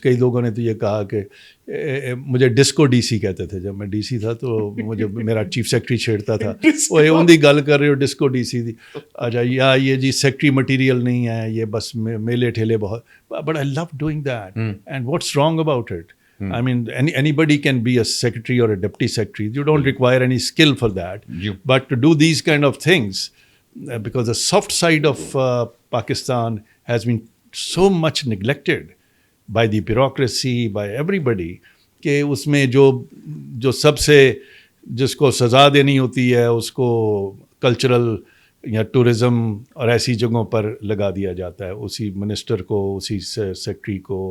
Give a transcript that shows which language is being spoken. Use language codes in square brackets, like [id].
[ur] کئی لوگوں نے تو یہ کہا کہ مجھے ڈسکو ڈی سی کہتے تھے, جب میں ڈی سی تھا تو مجھے میرا چیف سیکرٹری چھیڑتا تھا, [pa] وہ ان دی گل کر رہے ہو ڈسکو ڈی سی دی, [ur] اچھا یا یہ جی سیکرٹری مٹیریل نہیں ہے, یہ بس میلے ٹھیلے بہت, [en] But I love doing that and what's wrong about it. I mean, anybody can be a secretary or a deputy secretary. You don't require any skill for that. But to do these kind of things, because the soft side of Pakistan has been so much neglected by the bureaucracy, by everybody, [ur] کہ اس میں جو سب سے جس کو سزا دینی ہوتی ہے اس کو کلچرل یا ٹورزم اور ایسی جگہوں پر لگا دیا جاتا ہے, اسی منسٹر کو, اسی سیکرٹری کو.